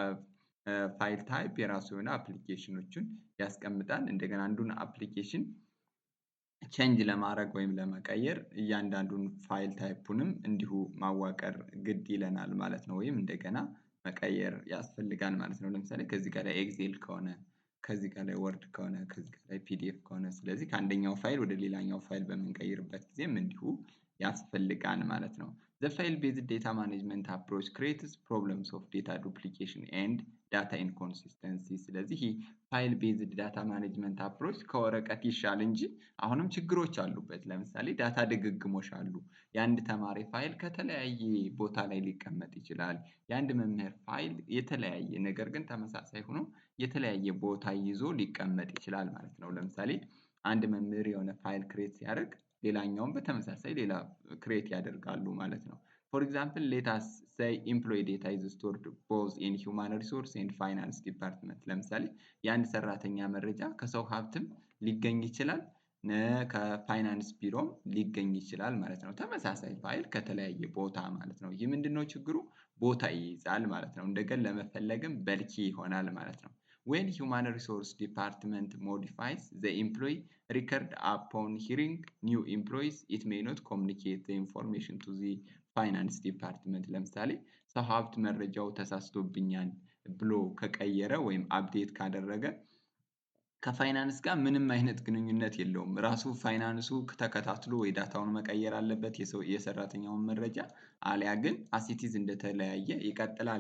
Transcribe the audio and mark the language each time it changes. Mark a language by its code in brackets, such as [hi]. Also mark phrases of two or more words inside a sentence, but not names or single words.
[en] file type [am] የራሱ የሆነ አፕሊኬሽኖችን ያስቀምጣል። እንደገና አንዱን አፕሊኬሽን ቼንጅ ለማድረግ ወይም ለመቀየር እያንዳንዱን ፋይል ታይፑንም እንዲሁ ማዋቀር ግድ ይለናል ማለት ነው፣ ወይም እንደገና መቀየር ያስፈልጋል ማለት ነው። ለምሳሌ ከዚህ ጋር ላይ ኤክሴል ከሆነ፣ ከዚህ ጋር ላይ ወርድ ከሆነ፣ ከዚህ ጋር ላይ ፒዲኤፍ ከሆነ ስለዚህ ከአንደኛው ፋይል ወደ ሌላኛው ፋይል በምንቀይርበት ጊዜም እንዲሁ ያስፈልጋል ማለት ነው። [en] The file based data management approach creates problems of data duplication and data inconsistency [am] ስለዚህ [en] file based data management approach [am] ከወረቀት ይሻል እንጂ አሁንም ችግሮች አሉበት። ለምሳሌ ዳታ ድግግሞሽ አሉ። የአንድ ተማሪ ፋይል ከተለያየ ቦታ ላይ ሊቀመጥ ይችላል። የአንድ መምህር ፋይል የተለያየ ነገር ግን ተመሳሳይ ሆኖ የተለያየ ቦታ ይዞ ሊቀመጥ ይችላል ማለት ነው። ለምሳሌ አንድ መምህር የሆነ ፋይል ክሬት ሲያደርግ ሌላኛውን በተመሳሳይ ሌላ ክሬት ያደርጋሉ ማለት ነው። [en] For example, let us say employee data is stored both in human resource and finance department [am] ለምሳሌ የአንድ ሰራተኛ መረጃ ከሰው ሀብትም ሊገኝ ይችላል ከፋይናንስ ቢሮም ሊገኝ ይችላል ማለት ነው። ተመሳሳይ ፋይል ከተለያየ ቦታ ማለት ነው። ይህ ምንድነው ችግሩ? ቦታ ይይዛል ማለት ነው። [en] እንደገና ለመፈለግም በልኪ ይሆናል ማለት ነው። When human resource department modifies the employee record upon hearing new employees, it may not communicate the information to the finance department [am] ለምሳሌ ሰው ሀብት መረጃው ተሳስቶብኛል ብሎ ከቀየረ ወይም አፕዴት ካደረገ ከፋይናንስ ጋር ምንም አይነት ግንኙነት የለውም። ራሱ ፋይናንሱ ተከታትሎ ወይ ዳታውን መቀየር አለበት የሰራተኛውን መረጃ አልያ ግን [en] as it is [am] እንደተለያየ ይቀጥላል